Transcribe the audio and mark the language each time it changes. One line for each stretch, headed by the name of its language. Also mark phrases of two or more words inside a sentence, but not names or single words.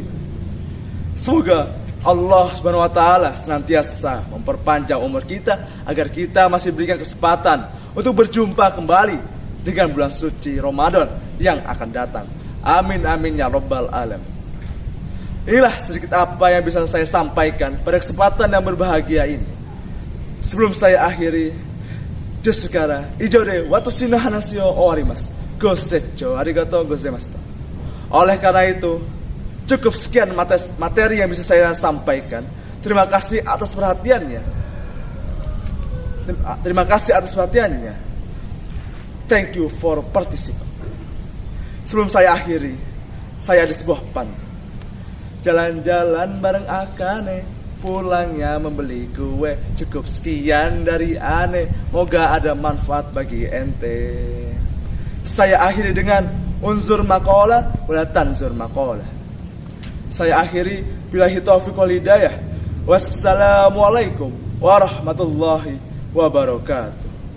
Indonesian: Semoga Allah
Arabic: سبحانه وتعالى
Indonesian: senantiasa memperpanjang umur kita agar kita masih berikan kesempatan untuk berjumpa kembali dengan bulan suci Ramadan yang akan datang.
Arabic: آمين آمين يا رب العالمين.
Indonesian: Inilah sedikit apa yang bisa saya sampaikan pada kesempatan yang berbahagia ini. Sebelum saya akhiri,
Japanese: ですから いじょれ 私の話を終わります. ご清聴ありがとうございました.
Indonesian: Oleh karena itu, cukup sekian materi yang bisa saya sampaikan. Terima kasih atas perhatiannya. Terima kasih atas perhatiannya.
English: Thank you for participation.
Indonesian: Sebelum saya akhiri, saya ada sebuah pantun. Jalan-jalan bareng Akane, pulangnya membeli kue. Cukup sekian dari Ane, moga ada manfaat bagi ente. Saya akhiri dengan
Arabic: انظر ما قال ولا تنظر ما قال.
Indonesian: Saya akhiri
Arabic: بالله التوفيق والهداية. والسلام عليكم ورحمة الله وبركاته.